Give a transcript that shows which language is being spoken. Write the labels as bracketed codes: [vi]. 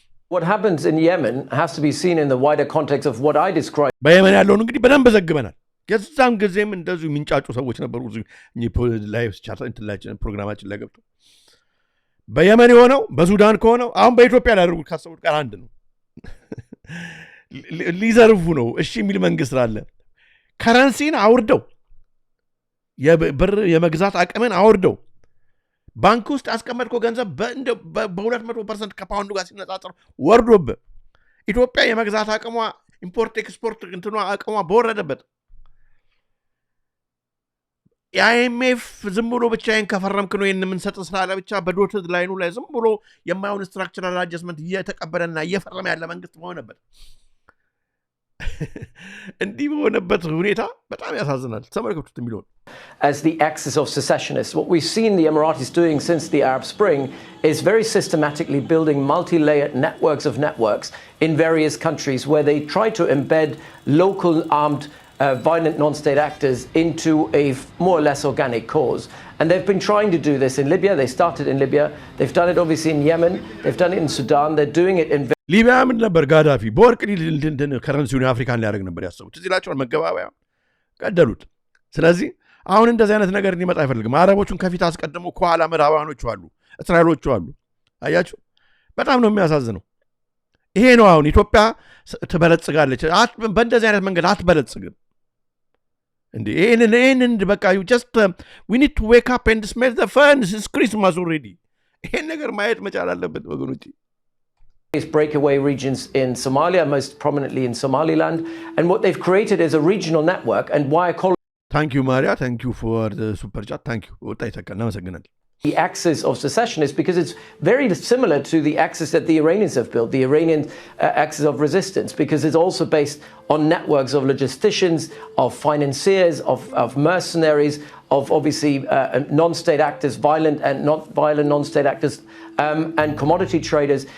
[en] What happens in Yemen has to be seen in the wider context of what I described. [am] በየመን ያለውን እንግዲህ በደንብ ዘግበናል የዛን ጊዜም እንደዚሁ የሚንጫጩ ሰዎች ነበሩ ላይቭ ቻት ፕሮግራማችን ላይ ገብተው በየመን የሆነው በሱዳን ከሆነው አሁን በኢትዮጵያ ሊያደርጉ ካሰቡት ጋር አንድ ነው ሊዘርፉ ነው እሺ የሚል መንግስት አለ ከረንሲን አውርደው የብር የመግዛት አቅምን አውርደው ባንክ ውስጥ አስቀመጥከው ገንዘብ በ200% ከፓውንዱ ጋር ሲነጻጸር ወርዶብ ኢትዮጵያ የመግዛት አቅሟ ኢምፖርት ኤክስፖርት እንትኗ አቅሟ በወረደበት የአይኤምኤፍ ዝም ብሎ ብቻዬን ከፈረምክ ነው የምንሰጥ ስላለ ብቻ በዶትድ ላይኑ ላይ ዝም ብሎ የማይሆን ስትራክቸራል አጀስትመንት እየተቀበለና እየፈረመ ያለ መንግስት በሆነበት እንዲህ በሆነበት ሁኔታ በጣም ያሳዝናል ተመልከቱት የሚለውን [en] as the axis of secessionists. What we've seen the Emiratis doing since the Arab Spring is very systematically building multi-layered networks of networks in various countries where they try to embed local armed violent non-state actors into a more or less organic cause. And they've been trying to do this in Libya. They started in Libya. They've done it obviously in Yemen. They've done it in Sudan. They're doing it in [am] ሊቢያ ምን ነበር ጋዳፊ በወርቅ ከረንሲውን አፍሪካን ሊያደርግ ነበር ያሰቡት እዚህ ላቸውን መገባበያ ቀደሉት ስለዚህ አሁን እንደዚህ አይነት ነገር እንዲመጣ አይፈልግም አረቦቹን ከፊት አስቀድሞ ከኋላ ምዕራባውያኖቹ አሉ እስራኤሎቹ አሉ አያችሁ በጣም ነው የሚያሳዝነው ይሄ ነው አሁን ኢትዮጵያ ትበለጽጋለች በእንደዚህ አይነት መንገድ አትበለጽግም እንዴ ይሄንን በቃ [en] just we need to wake up and smell the fun it's Christmas already [am] ይሄን ነገር ማየት መቻል አለበት ወገኖች [en] breakaway regions in Somalia, most prominently in Somaliland, and what they've created is a regional network. And why I call thank you Maria thank you for the super chat thank you the axis of secession is because it's very similar to the axis that the Iranians have built, the Iranian axis of resistance, because it's also based on networks of logisticians, of financiers, of mercenaries, of obviously non-state actors, violent and not violent non-state actors, and commodity traders.